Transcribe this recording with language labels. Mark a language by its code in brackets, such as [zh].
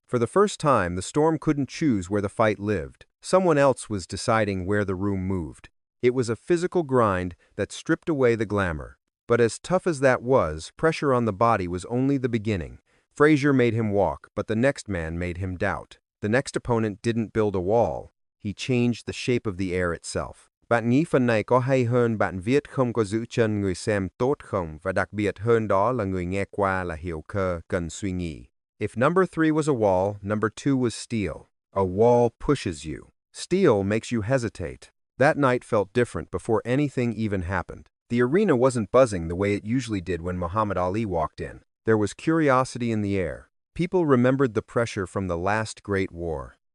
[en] For the first time, the storm couldn't choose where the fight lived. Someone else was deciding where the room moved. It was a physical grind that stripped away the glamour. But as tough as that was, pressure on the body was only the beginning. Frazier made him walk, but the next man made him doubt. The next opponent didn't build a wall. He changed the shape of the air itself. [vi] Bạn nghĩ phần này có hay hơn bạn viết không có giữ chân người xem tốt không, và đặc biệt hơn đó là người nghe qua là hiểu cơ cần suy nghĩ. [en] If number 3 was a wall, number 2 was steel. A wall pushes you. Steel makes you hesitate. That night felt different before anything even happened. The arena wasn't buzzing the way it usually did when Muhammad Ali walked in. There was curiosity in the air. People remembered the pressure from the last great war.